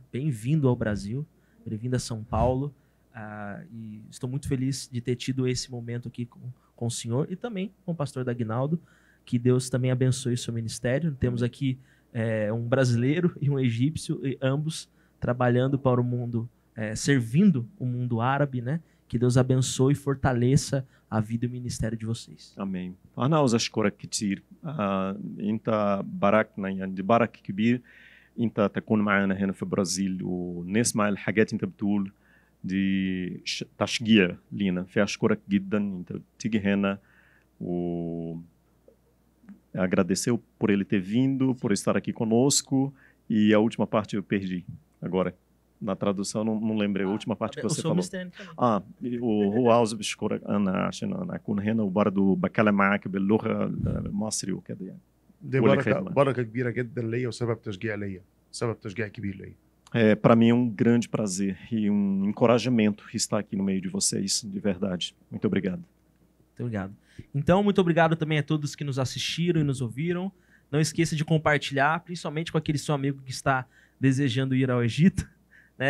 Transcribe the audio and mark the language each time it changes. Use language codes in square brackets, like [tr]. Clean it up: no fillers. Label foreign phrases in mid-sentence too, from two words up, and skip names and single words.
[pt] Bem-vindo ao Brasil, bem-vindo a São Paulo, e estou muito feliz de ter tido esse momento aqui com o senhor e também com o pastor Dagnaldo. Que Deus também abençoe o seu ministério. Temos aqui um brasileiro e um egípcio, e ambos trabalhando para o mundo, servindo o mundo árabe, né? Que Deus abençoe e fortaleça a vida e o ministério de vocês. [ar] امين. انا عاوز اشكرك كتير. انت باركنا يعني دي بركه كبير انت تكون معنا هنا في البرازيل ونسمع الحاجات انت بتقول دي تشجيع لينا. فاشكرك جدا انت تيجي هنا و [pt] agradeceu por ele ter vindo, por estar aqui conosco. E a última parte eu perdi agora. Na tradução não lembrei a última parte que você falou. [ar] وهو عاوز بشكرك انا عشان انا اكون هنا وبرضه بتكلم معاك باللغه المصري وكده يعني. دي بركه كبيره جدا ليا وسبب تشجيع ليا، سبب تشجيع كبير ليا. [pt] Para mim é um grande prazer e um encorajamento estar aqui no meio de vocês, de verdade. Muito obrigado. Muito obrigado. Então, muito obrigado também a todos que nos assistiram e nos ouviram. Não esqueça de compartilhar, principalmente com aquele seu amigo que está desejando ir ao Egito, né?